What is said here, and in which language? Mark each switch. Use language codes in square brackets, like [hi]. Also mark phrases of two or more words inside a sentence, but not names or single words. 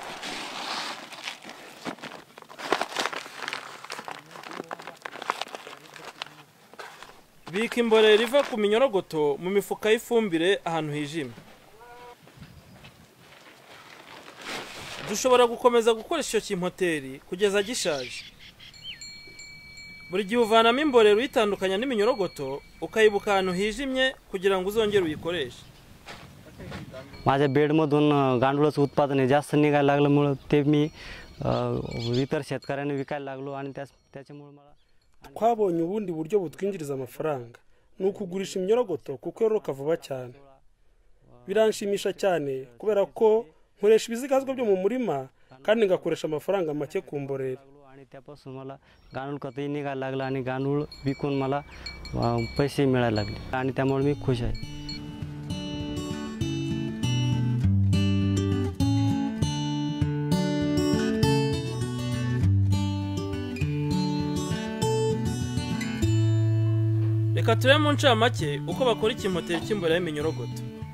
[rw] Bika imborera iva ku minyorogoto mu mifuka y'ifumbire ahantu hijimye. Dushobora gukomeza gukoresha icyo kimpoteri kugeza gishaje. Buri gihe uvanamo imborera uyitandukanya n'iminyorogoto ukayibuka ahantu hijimye kugira ngo uzongere uyikoreshe. [mr] माझ्या बेडमधून गांडूळाचं उत्पादन जास्त निघायला लागल्यामुळे ते मी इतर शेतकऱ्यांना विकायला लागलो आणि त्याच्यामुळे मला [rw] twabonye ubundi buryo butwinjiriza amafaranga ni ukugurisha iminyorogoto kuko yororoka vuba cyane. Biranshimisha cyane kubera ko nkoresha ibizigazwa byo mu murima kandi ngakoresha amafaranga make ku mborera. [mr] आणि त्यापासून मला गांडूळ खतही निघायला लागलं आणि गांडूळ विकून मला पैसे मिळायला लागले आणि त्यामुळे मी खुश आहे. [rw] Reka turebe mu ncamake uko bakora ikimpoteri cy'imborera y'iminyorogoto.